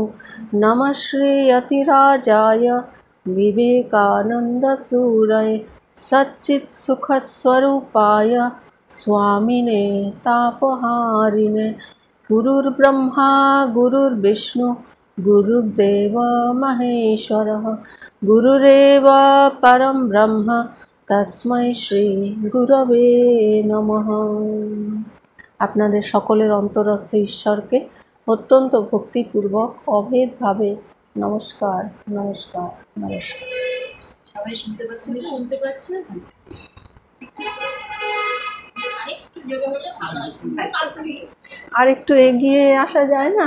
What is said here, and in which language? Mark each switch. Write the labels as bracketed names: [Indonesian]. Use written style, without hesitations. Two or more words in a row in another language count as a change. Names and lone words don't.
[Sanskrit] नमः श्रीयतिराजाय विवेकानन्दसूरये सच्चित्सुखस्वरूपाय स्वामिने तापहारिणे। गुरुर्ब्रह्मा गुरुर्विष्णु गुरुर्देव महेश्वरः गुरुरेव परं ब्रह्म तस्मै श्री गुरवे नमः। [Bangla] আপনাদের সকলের অন্তরস্থ ঈশ্বরকে অত্যন্ত ভক্তিপূর্বক অভেদভাবে নমস্কার নমস্কার নমস্কার। সবাই শুনতে পাচ্ছেন? শুনতে পাচ্ছেন? আর একটু এগিয়ে আসা যায় না?